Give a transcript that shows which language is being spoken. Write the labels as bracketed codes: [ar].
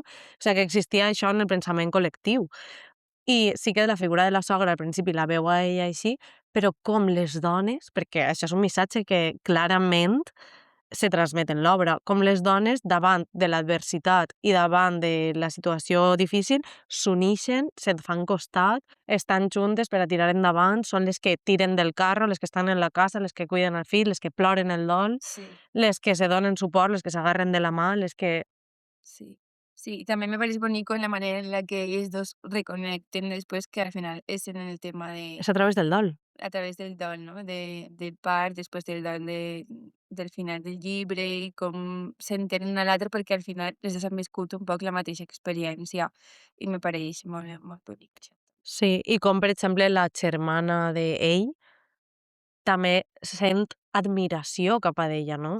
[ca] O sigui que existia això en el pensament col·lectiu. I sí que la figura de la sogra al principi la veu a ella així, però com les dones, perquè això és un missatge que clarament se transmet en l'obra, com les dones davant de l'adversitat i davant de la situació difícil s'unixen, se't fan costat, estan juntes per a tirar endavant, són les que tiren del carro, les que estan en la casa, les que cuiden el fill, les que ploren el dol, sí, les que se donen suport, les que s'agarren de la mà, les que... sí. [es] Sí, y también me parece bonito en la manera en la que ellos dos reconecten después, que al final es en el tema de [ca] És a través del dol. [es] a través del don, ¿no? [ca] Del part, després del don del final del llibre i com s'entenen un a l'altre perquè al final les dos han viscut un poc la mateixa experiència i me pareix molt, molt bonic això. Sí, i com per exemple la germana d'ell també sent admiració cap a d'ella, no?